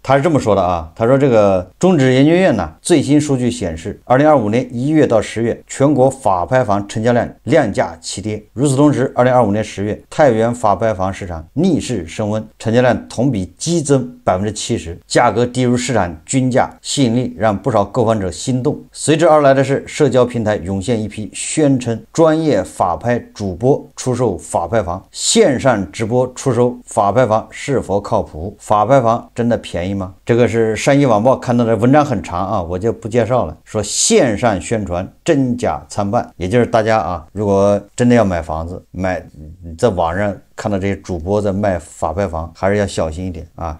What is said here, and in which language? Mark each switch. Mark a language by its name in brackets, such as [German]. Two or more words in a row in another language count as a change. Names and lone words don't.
[Chinese] 他是這麼說的啊，他說這個中指研究院呢最新數據顯示，2025年1月到10月，全國法拍房成交量量價齊跌。與此同時，2025年10月，太原法拍房市場逆勢升溫，成交量同比激增70%，價格低於市場均價，吸引力讓不少購房者心動。隨之而來的是，社交平台湧現一批宣稱專業法拍主播出售法拍房，線上直播出售法拍房是否靠譜？法拍房真的便宜嗎？這個是山西晚報看到的文章很長啊，我就不介紹了。說線上宣傳真假參半，也就是大家啊，如果真的要買房子，在網上看到這些主播在賣法拍房，還是要小心一點啊！